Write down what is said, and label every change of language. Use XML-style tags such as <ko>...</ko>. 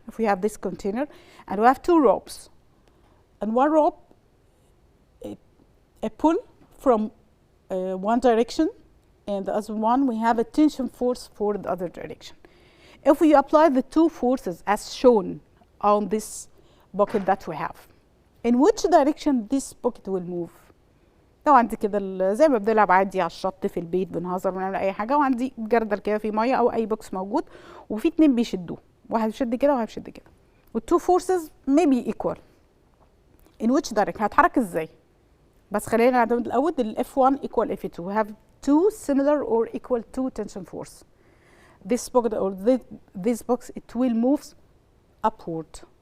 <en>If we have this container and we have two ropes, and one rope a pull from one direction, and the other one we have a tension force for the other direction. If we apply the two forces as shown on this bucket that we have, in which direction this bucket will move?</en> <ar>لو عندي كده زي ما بنلعب عادي على الشط في البيت بنهزر بنعمل اي حاجه، وعندي جردل كده في ميه او اي بوكس موجود وفي اتنين بيشدوه، واحد بيشد كده وواحد بيشد كده، والتو فورسز</ar> <en>maybe equal. in which direction</en> <ar>هتحرك ازاي؟ بس خلينا نعتمد الاول ال F1</ar> <en>equal</en> <ar>F2.</ar> <en>we have two similar or equal to tension force. this bucket or this box it will move upward.</en>